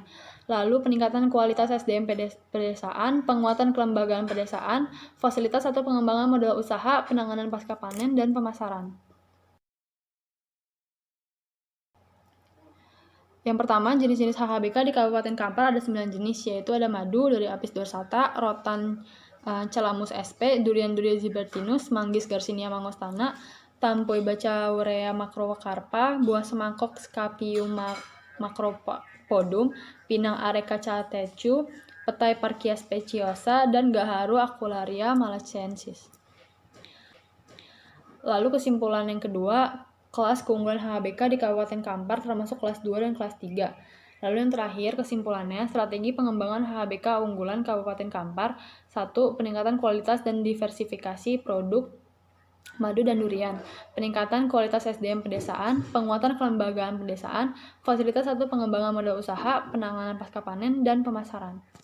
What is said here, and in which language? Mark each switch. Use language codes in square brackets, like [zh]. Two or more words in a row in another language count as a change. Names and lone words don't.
[id] Lalu peningkatan kualitas SDM pedesaan, penguatan kelembagaan pedesaan, fasilitas atau pengembangan modal usaha, penanganan pasca panen, dan pemasaran. Yang pertama, jenis-jenis HHBK di Kabupaten Kampar ada 9 jenis, yaitu ada madu dari Apis dorsata, rotan Calamus sp, durian zibertinus, manggis garcinia mangostana, tampoi bacaurea macrocarpa, buah semangkok Scapium macropodum, pinang areca catechu, petai Parkia speciosa, dan gaharu aquularia malacensis. Lalu kesimpulan yang kedua, kelas keunggulan HHBK di Kabupaten Kampar termasuk kelas 2 dan kelas 3. Lalu yang terakhir, kesimpulannya, strategi pengembangan HHBK unggulan Kabupaten Kampar. 1. Peningkatan kualitas dan diversifikasi produk madu dan durian, peningkatan kualitas SDM pedesaan, penguatan kelembagaan pedesaan, fasilitas atau pengembangan modal usaha, penanganan pasca panen, dan pemasaran.